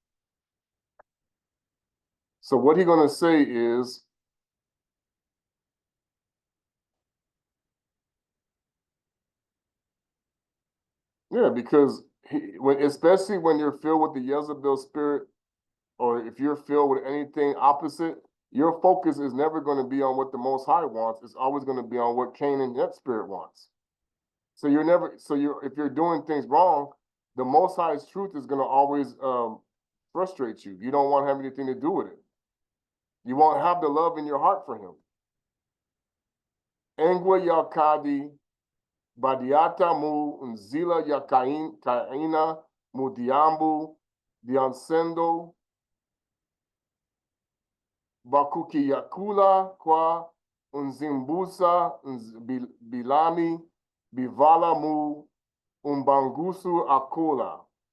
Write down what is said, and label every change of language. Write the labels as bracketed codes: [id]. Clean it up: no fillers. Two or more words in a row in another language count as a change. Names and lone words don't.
[en] So what he's going to say is, yeah, because especially when you're filled with the Jezebel spirit, or if you're filled with anything opposite, your focus is never going to be on what the Most High wants. It's always going to be on what Cain and that spirit wants. So if you're doing things wrong, the Most High's truth is going to always frustrate you. You don't want to have anything to do with it. You won't have the love in your heart for him. [kg] Engwe yakadi badiata mu nzila ya kaina mudiambu diansendo bakuki yakula kwa unzimbusa bilami bivala mu umbangusu akula.